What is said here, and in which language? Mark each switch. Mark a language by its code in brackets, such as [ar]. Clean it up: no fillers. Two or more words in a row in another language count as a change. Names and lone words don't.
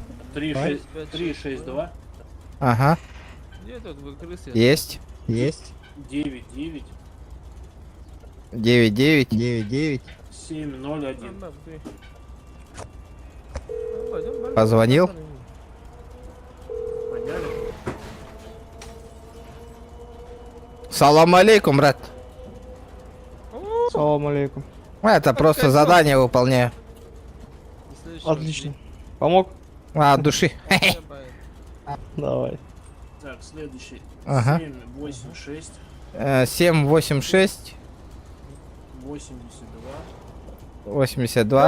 [ru] 362. Ага. Где тут вы крысы? Есть. 99 701. Позвонил. [ar] سلام عليكم, брат. سلام عليكم. [ru] Это просто задание выполняю. Отлично. Помог? От души. Давай. Так, следующий. Ага. 786 786 82